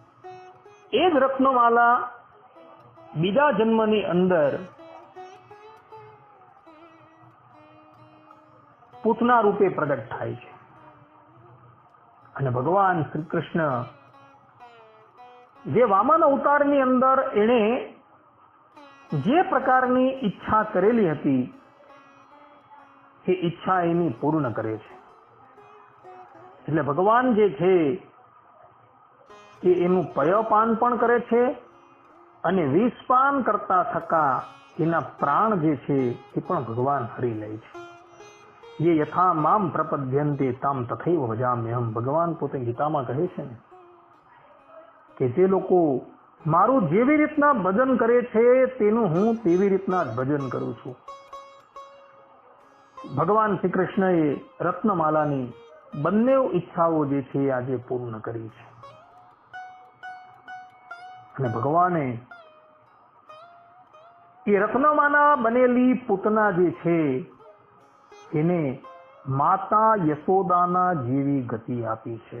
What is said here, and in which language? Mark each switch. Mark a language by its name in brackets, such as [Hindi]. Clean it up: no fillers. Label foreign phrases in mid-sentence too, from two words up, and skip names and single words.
[Gujarati] એ જ રત્નમાલા બીજા જન્મની અંદર પૂતના રૂપે પ્રગટ થાય છે અને ભગવાન શ્રી કૃષ્ણ જે વામન અવતારની અંદર એણે જે પ્રકારની ઈચ્છા કરેલી હતી એ ઈચ્છા એની પૂર્ણ કરે છે. એટલે ભગવાન જે છે એ એનું પયપાન પણ કરે છે અને વિષપાન કરતા થકા એના પ્રાણ જે છે એ પણ ભગવાન હરી લે છે. [Sanskrit] ये यथा माम प्रपद्यन्ते ताम तथैव भजाम्यहम. [Gujarati] भगवान પોતે ગીતામાં કહે છે ને કે જે લોકો મારું જેવી રીતના ભજન કરે છે તેનું હું તેવી રીતના જ ભજન કરું છું. ભગવાન શ્રી કૃષ્ણએ રત્નમાલાની બંને ઈચ્છાઓ જે છે આજે પૂર્ણ કરી છે અને ભગવાને એ રત્નમાલા બનેલી પૂતના જે છે એને માતા યશોદાના જેવી ગતિ આપી છે.